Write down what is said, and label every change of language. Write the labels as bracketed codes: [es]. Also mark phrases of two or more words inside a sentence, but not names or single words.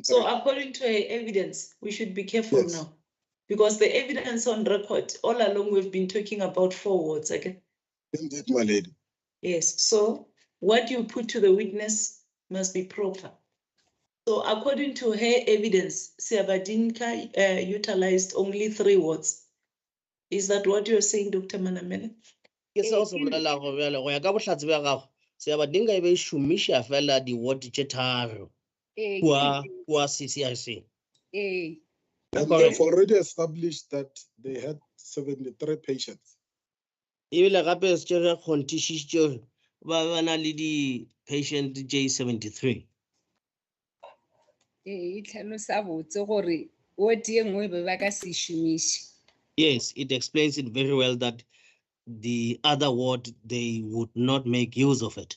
[en] So according to her evidence, we should be careful now. Because the evidence on record, all along we've been talking about 4 wards, okay? Indeed, my lady. Yes, so what you put to the witness must be proper. So according to her evidence, Siabadinga utilized only 3 wards. Is that what you're saying, Dr. Manamela? [nso] Ke seo se bolelago bjale go ya ka bohlatse bja gago Siabadinga e be e šomiša fela di-ward tše 3 kua CCRC. [en] And they've already established that they had 73 patients. [nso] Ebile gape se tše ge kgontišišitše ba na le di-patient tše 73. E tlhalosa botse gore ward e nngwe be ba ka se šomiše. [en] Yes, it explains it very well that the other ward, they would not make use of it.